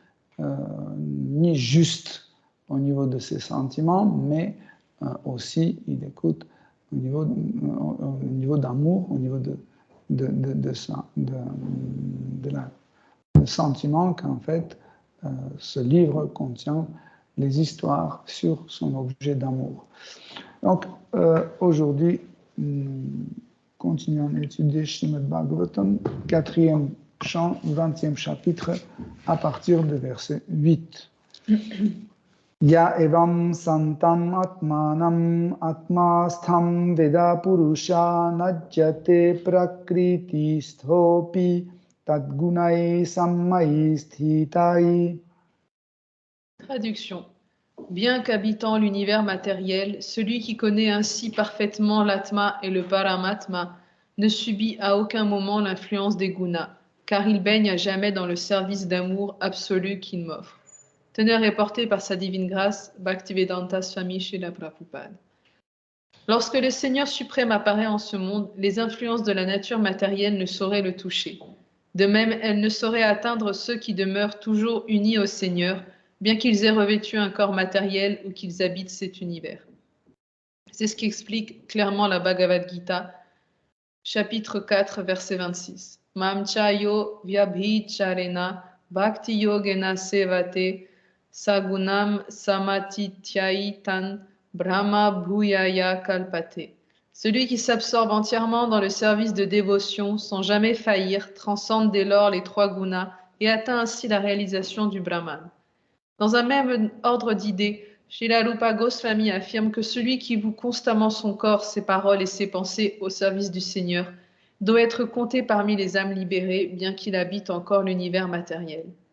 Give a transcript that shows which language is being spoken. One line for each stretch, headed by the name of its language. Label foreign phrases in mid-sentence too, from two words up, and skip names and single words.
French: juste au niveau de ses sentiments, mais aussi il écoute au niveau d'amour, au niveau de sentiment qu'en fait ce livre contient les histoires sur son objet d'amour. Donc aujourd'hui, nous continuons à étudier Srimad Bhagavatam, 4e chant, 20e chapitre, à partir du verset 8.
Sanskrit: य एवं सन्तम् आत्मानम् आत्मस्थं वेद पूरुषः नाज्यते प्रकृति स्थोऽपि तद्गुणैः स मयि स्थितः.
French: Traduction. Bien qu'habitant l'univers matériel, celui qui connaît ainsi parfaitement l'Atma et le Paramatma ne subit à aucun moment l'influence des gunas, car il baigne à jamais dans le service d'amour absolu qu'il m'offre. Teneur est porté par sa divine grâce, Bhaktivedanta Swami Srila Prabhupada. Lorsque le Seigneur suprême apparaît en ce monde, les influences de la nature matérielle ne sauraient le toucher. De même, elles ne sauraient atteindre ceux qui demeurent toujours unis au Seigneur, bien qu'ils aient revêtu un corps matériel ou qu'ils habitent cet univers. C'est ce qu'explique clairement la Bhagavad Gita, chapitre 4, verset 26.
Sanskrit: मां च योऽव्यभिचारेण भक्ति योगेन सेवते स गुणान् समतीत्यैतान् ब्रह्म भूयाय कल्पते.
French: Celui qui s'absorbe entièrement dans le service de dévotion sans jamais faillir transcende dès lors les trois gunas et atteint ainsi la réalisation du Brahman. Dans un même ordre d'idées, Srila Rupa Goswami affirme que celui qui voue constamment son corps, ses paroles et ses pensées au service du Seigneur doit être compté parmi les âmes libérées, bien qu'il habite encore l'univers matériel.